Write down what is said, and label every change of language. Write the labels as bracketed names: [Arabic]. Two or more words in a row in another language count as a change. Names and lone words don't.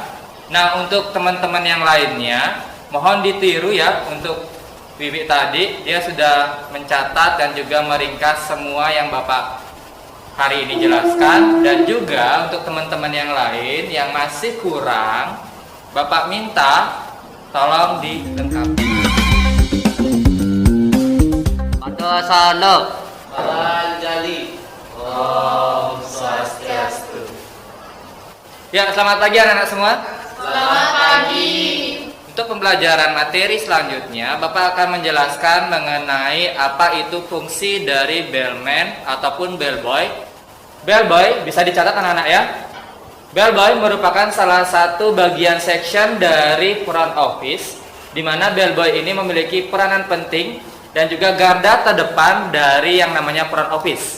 [Indonesian] Nah, untuk teman-teman yang lainnya, mohon ditiru ya untuk Wiwi tadi. Dia sudah mencatat dan juga meringkas semua yang Bapak hari ini jelaskan, dan juga untuk teman-teman yang lain yang masih kurang, Bapak minta tolong dilengkapi. [Sanskrit] Padasana. Panjali. Om Swastiastu. [Indonesian] Ya, selamat pagi anak-anak semua. Selamat pagi. Untuk pembelajaran materi selanjutnya, Bapak akan menjelaskan mengenai apa itu fungsi dari bellman ataupun bellboy. Bellboy bisa dicatat anak-anak ya. Bellboy merupakan salah satu bagian section dari [English] front office, [Indonesian] di mana bellboy ini memiliki peranan penting dan juga garda terdepan dari yang namanya [English] front office.